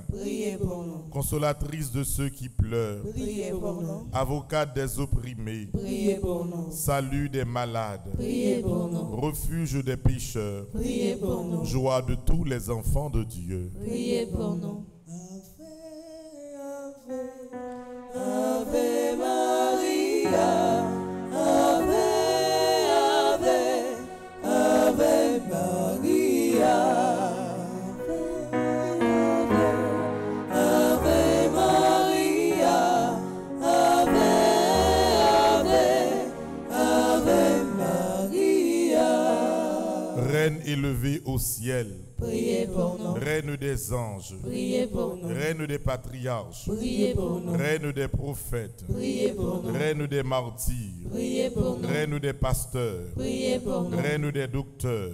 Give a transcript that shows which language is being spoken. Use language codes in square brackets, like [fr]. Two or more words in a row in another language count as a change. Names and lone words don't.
[fr] Priez pour nous. consolatrice de ceux qui pleurent, Priez pour nous. avocate des opprimés, Priez pour nous. salut des malades, Priez pour nous. refuge des pécheurs, Priez pour nous. joie de tous les enfants de Dieu. Priez pour nous. [la] Ave Maria, Ave, Ave, Ave Maria. Ave Maria, Ave, Ave, Ave Maria. [fr] Reine élevée au ciel, Priez pour nous. reine des anges, Priez pour nous. reine des patriarches, Priez pour nous. reine des prophètes, Priez pour nous. reine des martyrs, Priez pour nous. reine des pasteurs, Priez pour nous. reine des docteurs,